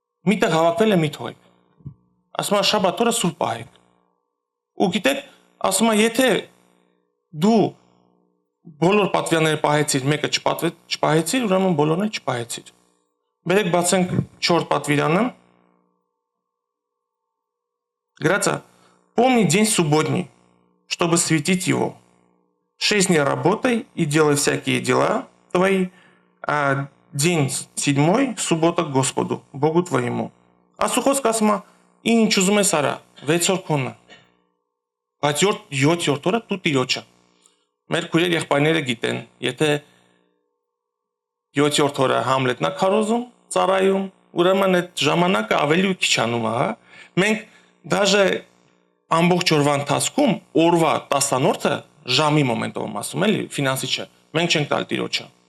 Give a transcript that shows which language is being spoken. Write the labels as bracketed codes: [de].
[hy] միտեղ հավաքվել է մի թողեք։ Ասում է շաբաթ օրը սուրբ պահեք։ Ու գիտեք, ասում է եթե դու բոլոր պատվիրանները պահեցիր, մեկը չպահեցիր, ուրեմն բոլորն էլ չպահեցիր։ Բերեք բացենք 4 պատվիրանը։ Грация. [ru] Помни день субботний, чтобы светить его. 6 дней работай и делай всякие дела твои, а день 7, суббота Господу, Богу твоему. [hy] Աստուխոս կասում է, ինչ ուզում ես արա, 6 օր քոնը։ Բայց 7-րդ օրը դու տիրոջը։ Մեր քույրեր եղբայրները գիտեն, եթե 7-րդ օրը Համլետնա քարոզում, ծառայում, ուրեմն այդ ժամանակը ավելի քիչ անում է, հա։ Մենք Даже ամբողջ օրվա ընթացքում օրվա 10-րդը ժամի մոմենտով ասում էլի, ֆինանսի չէ։ Մենք չենք տալ տիրոջը։